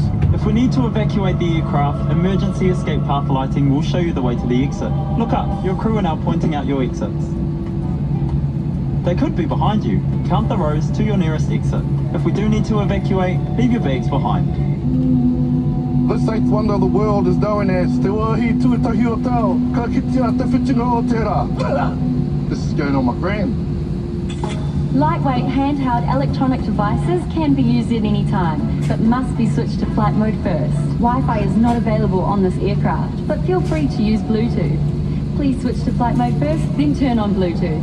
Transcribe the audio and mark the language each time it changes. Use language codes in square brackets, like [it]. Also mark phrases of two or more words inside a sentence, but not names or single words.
[en] If we need to evacuate the aircraft, emergency escape path lighting will show you the way to the exit. Look up, your crew are now pointing out your exits. They could be behind you. Count the rows to your nearest exit. If we do need to evacuate, leave your bags behind. This 8th wonder of the world is known as Te Wāhi Tuatahi o Tau, [mi] ka kitea te whitinga o te rā. [en] This is going on my friend. Lightweight handheld electronic devices can be used at any time, but must be switched to flight mode first. Wi-Fi is not available on this aircraft, but feel free to use Bluetooth. Please switch to flight mode first, then turn on Bluetooth.